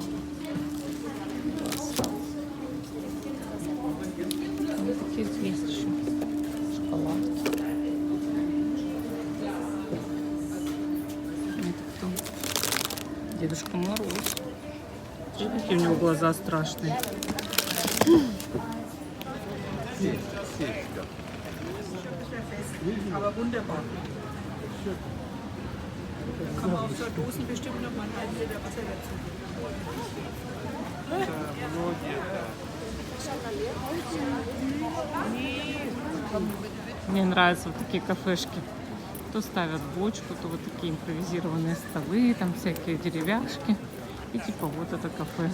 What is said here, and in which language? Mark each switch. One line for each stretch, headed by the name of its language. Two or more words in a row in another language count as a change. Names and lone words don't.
Russian: Класс. Вот такие есть еще. Шоколадки. Это кто? Дедушка Мороз. Смотри, какие у него глаза страшные.
German: Aber wunderbar. Kann man auf so Dosen bestimmt noch mal einen halben Liter Wasser dazu.
Russian: Мне нравятся вот такие кафешки. То ставят бочку, то вот такие импровизированные столы, там всякие деревяшки. И типа вот это кафе.